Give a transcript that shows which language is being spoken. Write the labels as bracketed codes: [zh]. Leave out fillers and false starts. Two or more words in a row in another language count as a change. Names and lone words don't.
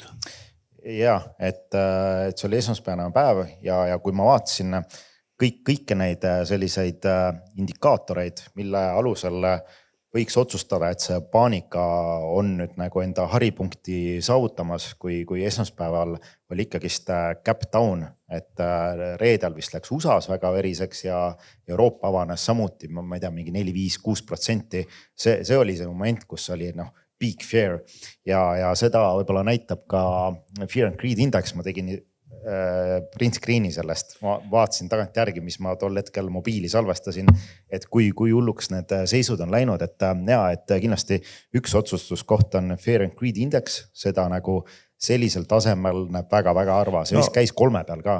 [et] Ja, et see oli esmaspäevane päev ja kui ma vaatasin kõike neid selliseid indikaatoreid, mille alusel võiks otsustada, et see paanika on nüüd nagu enda haripunkti saavutamas, kui esmaspäeval oli ikkagist [en] cap down, [et] et reedel vist läks USAs väga veriseks ja Euroopa avanes samuti, ma ei tea, mingi 4-5-6%. See oli see moment, kus oli [en] peak fear [et] ja seda võib-olla näitab ka Fear and Greed Index, ma tegin [en] print screen'i [et] sellest, ma vaatasin tagant järgi, mis ma tol hetkel mobiili salvestasin, et kui hulluks need seisud on läinud, et kindlasti üks otsustuskoht on Fear and Greed Index, seda nagu sellisel tasemel näeb väga-väga harva, see vist käis 3 peal ka.